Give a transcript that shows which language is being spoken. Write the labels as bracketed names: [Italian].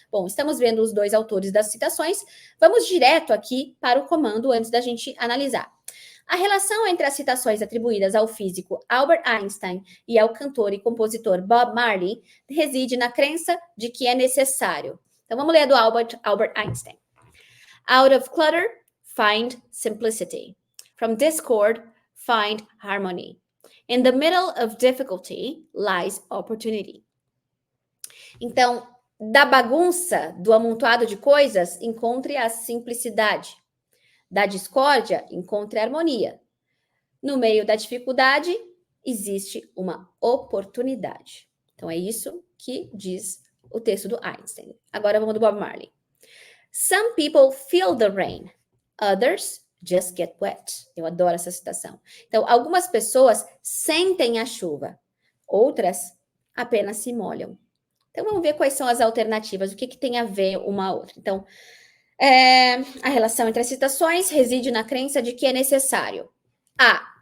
[Portuguese] Bom, estamos vendo os 2 autores das citações. Vamos direto aqui para o comando antes da gente analisar. A relação entre as citações atribuídas ao físico Albert Einstein e ao cantor e compositor Bob Marley reside na crença de que é necessário. Então vamos ler a do Albert Einstein. [English] Out of clutter, find simplicity. From discord, find harmony. In the middle of difficulty lies opportunity. [Portuguese] Então, da bagunça, do amontoado de coisas, encontre a simplicidade. Da discórdia, encontre a harmonia. No meio da dificuldade, existe uma oportunidade. Então, é isso que diz o texto do Einstein. Agora vamos do Bob Marley. [English] Some people feel the rain, others just get wet. [Portuguese] Eu adoro essa citação. Então, algumas pessoas sentem a chuva, outras apenas se molham. Então, vamos ver quais são as alternativas, o que tem a ver uma a outra. Então, a relação entre as citações reside na crença de que é necessário A.